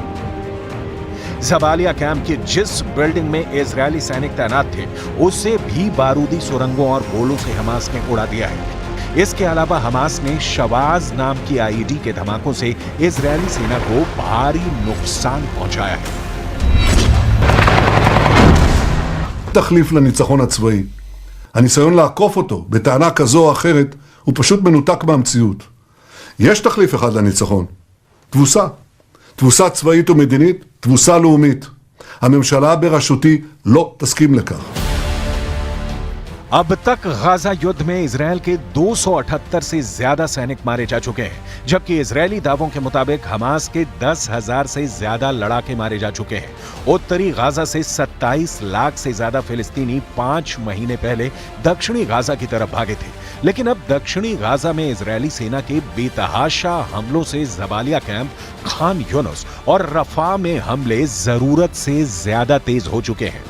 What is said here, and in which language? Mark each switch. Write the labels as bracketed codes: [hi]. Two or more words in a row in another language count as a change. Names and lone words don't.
[hi] जबालिया कैंप की जिस बिल्डिंग में इजरायली सैनिक तैनात थे, उसे भी बारूदी सुरंगों और गोलों से हमास ने उड़ा दिया है। इसके अलावा हमास ने शवाज नाम की आईईडी के धमाकों से इजरायली सेना को भारी नुकसान पहुंचाया है। [he] תחליף לניצחון הצבאי. הניסיון לעקוף אותו בטענה כזו או אחרת הוא פשוט מנותק מהמציאות. יש תחליף אחד לניצחון. תבוסה. תבוסה צבאית ומדינית, תבוסה לאומית. הממשלה בראשותי לא תסכים לכך. [hi] अब तक गाजा युद्ध में इजरायल के 278 से ज्यादा सैनिक मारे जा चुके हैं, जबकि इजरायली दावों के मुताबिक हमास के 10,000 से ज्यादा लड़ाके मारे जा चुके हैं। उत्तरी गाजा से 27 लाख से ज्यादा फिलिस्तीनी 5 महीने पहले दक्षिणी गाजा की तरफ भागे थे, लेकिन अब दक्षिणी गाजा में इजरायली सेना के बेतहाशा हमलों से जबालिया कैंप, खान यूनुस और रफा में हमले जरूरत से ज्यादा तेज हो चुके हैं।